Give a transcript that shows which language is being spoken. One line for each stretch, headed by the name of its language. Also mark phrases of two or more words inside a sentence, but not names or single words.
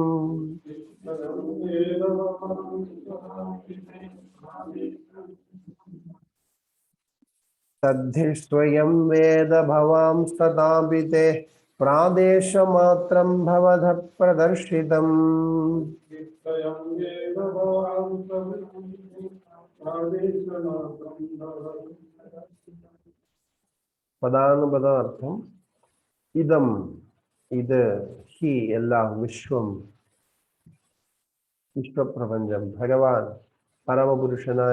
Sanskrit: तद्धि स्वयं वेद भवांस्तदापि ते प्रादेशमात्रं भवद प्रदर्शितम्
Malayalam: പദാനുപദാർത്ഥം ഇദം ഇത് ഹി എല്ലാം വിശ്വം വിശ്വപ്രപഞ്ചം ഭഗവാൻ പരമപുരുഷനായ